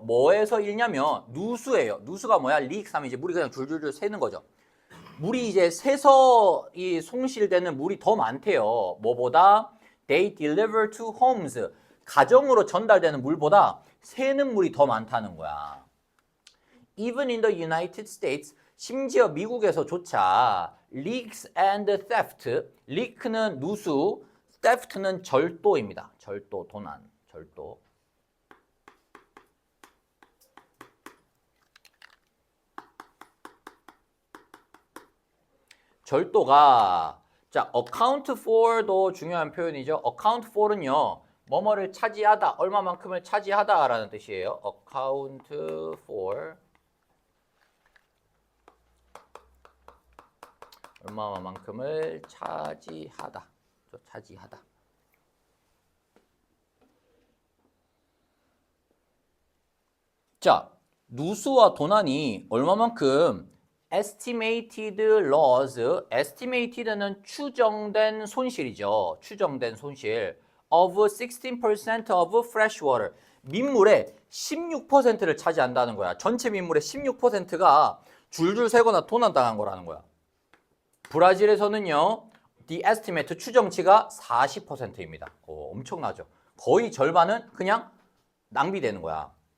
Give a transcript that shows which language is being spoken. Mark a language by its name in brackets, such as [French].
[Korean] 뭐에서 잃냐면 누수예요. 누수가 뭐야? 리익삼이지. 물이 그냥 줄줄줄 새는 거죠. 물이 이제 새서 이 송실되는 물이 더 많대요. 뭐보다? [English] They deliver to homes. [Korean] 가정으로 전달되는 물보다 새는 물이 더 많다는 거야. [English] Even in the United States, [Korean] 심지어 미국에서조차 [English] leaks and theft, leak는 누수, theft는 절도입니다. [Korean] 절도, 도난, 절도. 절도가 자, account for도 중요한 표현이죠. account for는요. 뭐뭐를 차지하다, 얼마만큼을 차지하다라는 뜻이에요. account for 얼마만큼을 차지하다. 차지하다. 자, 누수와 도난이 얼마만큼 [English] estimated loss, [Korean] estimated는 추정된 손실이죠. 추정된 손실 [English] of 16% of fresh water. [Korean] 민물의 16%를 차지한다는 거야. 전체 민물의 16%가 줄줄 새거나 도난당한 거라는 거야. 브라질에서는요. [English] the estimate [Korean] 추정치가 40%입니다. 엄청나죠. 거의 절반은 그냥 낭비되는 거야.